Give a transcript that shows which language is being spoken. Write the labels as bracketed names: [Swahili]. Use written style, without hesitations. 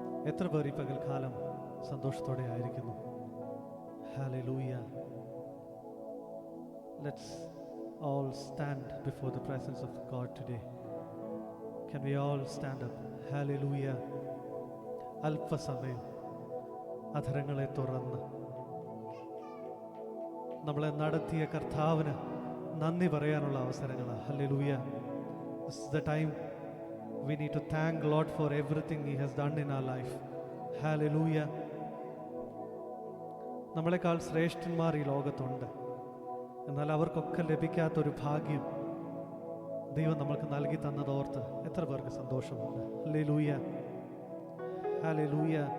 [Malayalam] എത്ര പേർ ഈ പകൽക്കാലം സന്തോഷത്തോടെ ആയിരിക്കുന്നു? [English] Hallelujah. Let's all stand before the presence of God today. Can we all stand up? Hallelujah. [Malayalam] അല്പസമയം അധരങ്ങളെ തുറന്ന് നമ്മളെ നടത്തിയ കർത്താവിന് നന്ദി പറയാനുള്ള അവസരങ്ങളാണ്. [English] Hallelujah. This is the time we need to thank Lord for everything He has done in our life. Hallelujah. [Malayalam] നമ്മളെക്കാൾ ശ്രേഷ്ഠന്മാർ ഈ ലോകത്തുണ്ട്. എന്നാൽ അവർക്കൊക്കെ ലഭിക്കാത്തൊരു ഭാഗ്യം ദൈവം നമ്മൾക്ക് നൽകി തന്നതോർത്ത് എത്ര പേർക്ക് സന്തോഷമുണ്ട്? Hallelujah, hallelujah.